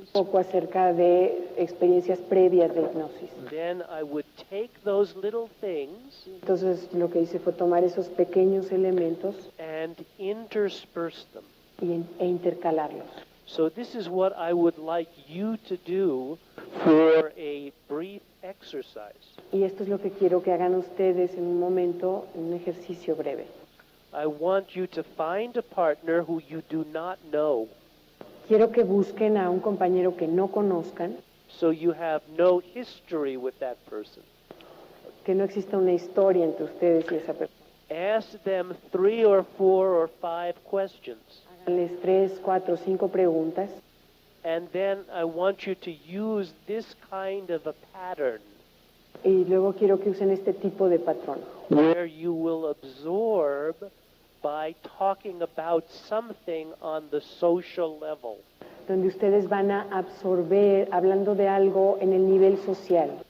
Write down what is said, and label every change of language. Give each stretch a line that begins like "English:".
Spanish: un poco acerca de experiencias previas de hipnosis.
English: Then I would take those little things
Spanish: Entonces lo que hice fue tomar esos pequeños elementos
English: and intersperse them.
Spanish: e intercalarlos.
English: So this is what I would like you to do for a brief exercise.
Spanish: Y esto es lo que quiero que hagan ustedes en un momento, en un ejercicio breve.
English: I want you to find a partner who you do not know,
Spanish: Quiero que busquen a un compañero que no conozcan,
English: so you have no history with that person.
Spanish: que no exista una historia entre ustedes y esa persona.
English: Ask them 3 or 4 or 5 questions.
Spanish: Háganles 3, 4, 5 preguntas
English: And then I want you to use this kind of a pattern
Spanish: y luego quiero que usen este tipo de patrón,
English: where you will absorb by talking about something on the social level.
Spanish: donde ustedes van a absorber hablando de algo en el nivel social,